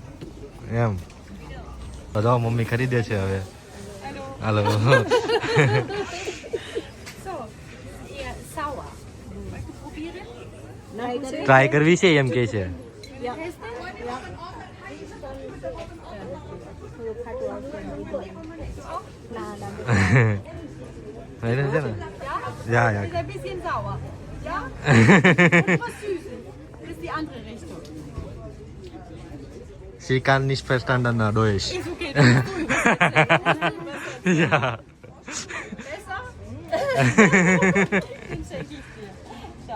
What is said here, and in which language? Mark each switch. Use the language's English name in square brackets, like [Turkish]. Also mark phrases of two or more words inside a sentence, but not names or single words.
[Gujarati] એમ તો જો મમ્મી ખરીદે છે હવે હાલો ટ્રાય કરવી છે એમ કે છે છે ને [German] ja ja Ein bisschen sauer. Ja? Was Süßes. Das ist die andere Richtung. Sie kann nicht verstanden Deutsch. Ist okay, dann musst du übersetzen. Ja. Besser? Den schenke ich dir. Schau.